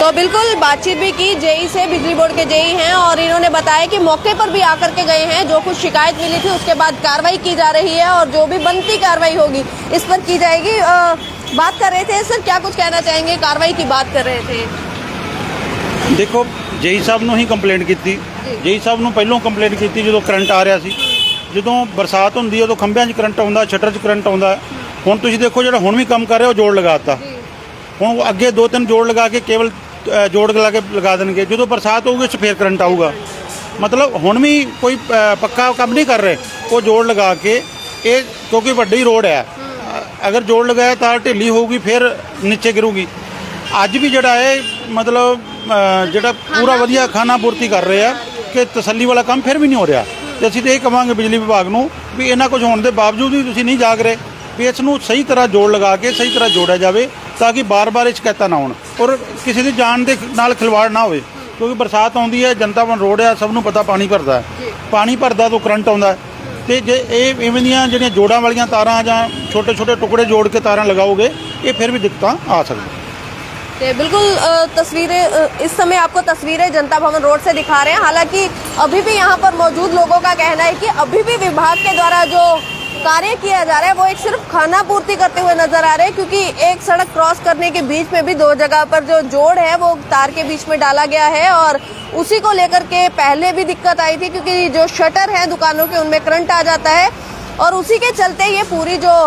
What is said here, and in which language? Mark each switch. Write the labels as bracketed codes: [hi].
[hi] तो बिल्कुल बातचीत भी की जेई से, बिजली बोर्ड के जेई हैं, और इन्होंने बताया कि मौके पर भी आकर के गए हैं, जो कुछ शिकायत मिली थी उसके बाद कार्रवाई की जा रही है और जो भी बनती कार्रवाई होगी इस पर की जाएगी। बात कर रहे थे सर, क्या कुछ कहना चाहेंगे? कार्रवाई की बात कर रहे थे। [pa] ਦੇਖੋ ਜੇਈ ਸਾਹਿਬ ਨੂੰ ਹੀ ਕੰਪਲੇਂਟ ਕੀਤੀ। ਜੇਈ ਸਾਹਿਬ ਨੂੰ ਪਹਿਲਾਂ ਕੰਪਲੇਂਟ ਕੀਤੀ ਜਦੋਂ ਕਰੰਟ ਆ ਰਿਹਾ ਸੀ। ਜਦੋਂ ਬਰਸਾਤ ਹੁੰਦੀ ਹੈ ਉਦੋਂ ਖੰਭਿਆਂ 'ਚ ਕਰੰਟ ਆਉਂਦਾ, ਸ਼ਟਰ 'ਚ ਕਰੰਟ ਆਉਂਦਾ। ਹੁਣ ਤੁਸੀਂ ਦੇਖੋ ਜਿਹੜਾ ਹੁਣ ਵੀ ਕੰਮ ਕਰ ਰਿਹਾ ਉਹ ਜੋੜ ਲਗਾਤਾ। ਹੁਣ ਅੱਗੇ 2-3 ਜੋੜ ਲਗਾ ਕੇ ਕੇਵਲ ਜੋੜ ਲਗਾ ਦੇਣਗੇ। ਜਦੋਂ ਬਰਸਾਤ ਹੋਊਗੀ ਉਸ 'ਚ ਫੇਰ ਕਰੰਟ ਆਊਗਾ। ਮਤਲਬ ਹੁਣ ਵੀ ਕੋਈ ਪੱਕਾ ਕੰਮ ਨਹੀਂ ਕਰ ਰਹੇ। ਉਹ ਜੋੜ ਲਗਾ ਕੇ ਇਹ ਕਿਉਂਕਿ ਵੱਡੀ ਰੋਡ ਹੈ, ਅਗਰ ਜੋੜ ਲਗਾਇਆ ਤਾਂ ਢਿੱਲੀ ਹੋਊਗੀ ਫਿਰ ਨੀਚੇ ਗਿਰੂਗੀ। ਅੱਜ ਵੀ ਜਿਹੜਾ ਹੈ ਮਤਲਬ ਜਿਹੜਾ ਪੂਰਾ ਵਧੀਆ ਖਾਨਾ ਪੂਰਤੀ ਕਰ ਰਹੇ ਆ ਕਿ ਤਸੱਲੀ ਵਾਲਾ ਕੰਮ ਫਿਰ ਵੀ ਨਹੀਂ ਹੋ ਰਿਹਾ। ਤੇ ਅਸੀਂ ਤਾਂ ਇਹ ਕਹਾਂਗੇ ਬਿਜਲੀ ਵਿਭਾਗ ਨੂੰ ਵੀ ਇਹਨਾਂ ਕੁਝ ਹੋਣ ਦੇ ਬਾਵਜੂਦ ਵੀ ਤੁਸੀਂ ਨਹੀਂ ਜਾਗ ਰਹੇ, ਵੀ ਇਸ ਨੂੰ ਸਹੀ ਤਰ੍ਹਾਂ ਜੋੜ ਲਗਾ ਕੇ ਸਹੀ ਤਰ੍ਹਾਂ ਜੋੜਿਆ ਜਾਵੇ ਤਾਂ ਕਿ ਬਾਰ-ਬਾਰ ਇਹ ਸ਼ਿਕਾਇਤਾਂ ਨਾ ਹੋਣ ਔਰ ਕਿਸੇ ਦੀ ਜਾਨ ਦੇ ਨਾਲ ਖਿਲਵਾੜ ਨਾ ਹੋਵੇ। ਕਿਉਂਕਿ ਬਰਸਾਤ ਆਉਂਦੀ ਹੈ, ਜਨਤਾ ਵਨ ਰੋਡ ਆ, ਸਭ ਨੂੰ ਪਤਾ ਪਾਣੀ ਭਰਦਾ ਹੈ। ਪਾਣੀ ਭਰਦਾ ਤਾਂ ਕਰੰਟ ਆਉਂਦਾ ਤੇ ਜੇ ਇਹ ਇਵੇਂ ਦੀਆਂ ਜਿਹੜੀਆਂ ਜੋੜਾਂ ਵਾਲੀਆਂ ਤਾਰਾਂ ਜਾਂ ਛੋਟੇ-ਛੋਟੇ ਟੁਕੜੇ ਜੋੜ ਕੇ ਤਾਰਾਂ ਲਗਾਓਗੇ ਇਹ ਫਿਰ ਵੀ ਦਿੱਕਤਾਂ ਆ ਸਕਦੀਆਂ। [hi] बिल्कुल तस्वीरें इस समय आपको तस्वीरें जनता भवन रोड से दिखा रहे हैं। हालांकि अभी भी यहाँ पर मौजूद लोगों का कहना है कि अभी भी विभाग के द्वारा जो कार्य किया जा रहा है वो एक सिर्फ खाना पूर्ति करते हुए नजर आ रहे हैं, क्योंकि एक सड़क क्रॉस करने के बीच में भी 2 जगह पर जो जोड़ है वो तार के बीच में डाला गया है और उसी को लेकर के पहले भी दिक्कत आई थी, क्योंकि जो शटर है दुकानों के उनमें करंट आ जाता है और उसी के चलते ये पूरी